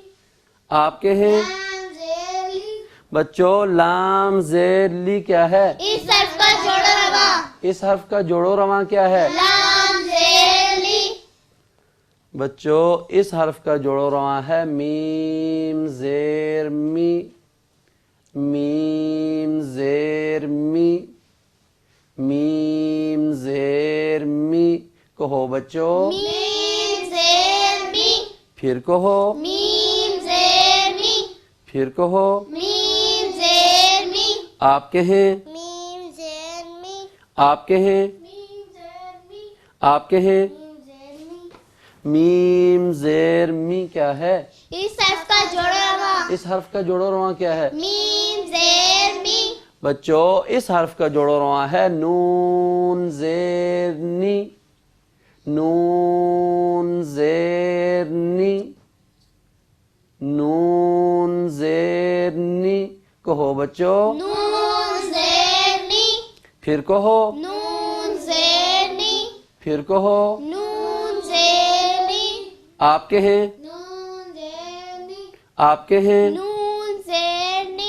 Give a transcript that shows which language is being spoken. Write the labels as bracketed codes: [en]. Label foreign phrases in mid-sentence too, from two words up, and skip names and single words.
[ur] آپ کے ہیں لام زیر لی بچوں لام زیر لی کیا ہے اس حرف کا جوڑو رواں اس حرف کا جوڑو رواں کیا ہے لام زیر لی بچوں اس حرف کا جوڑو رواں ہے میم زیر می میم زیر می میم زیر می کہو بچوں میم زیر می پھر کہو میم زیر می پھر کہو میم زیر می آپ کے ہیں میم زیر می آپ کے ہیں میم زیر می آپ کے ہیں میم زیر می میم زیر می کیا ہے اس حرف کا جوڑو رواں اس حرف کا جوڑو رواں کیا ہے میم زیر می بچوں اس حرف کا جوڑو رواں ہے نون زیر نی نون زیر نی نون زیر نی کہو بچوں نون زیر نی پھر کہو نون زیر نی پھر کہو نون زیر نی آپ کے ہیں نون زیر نی آپ کے ہیں نون زیر نی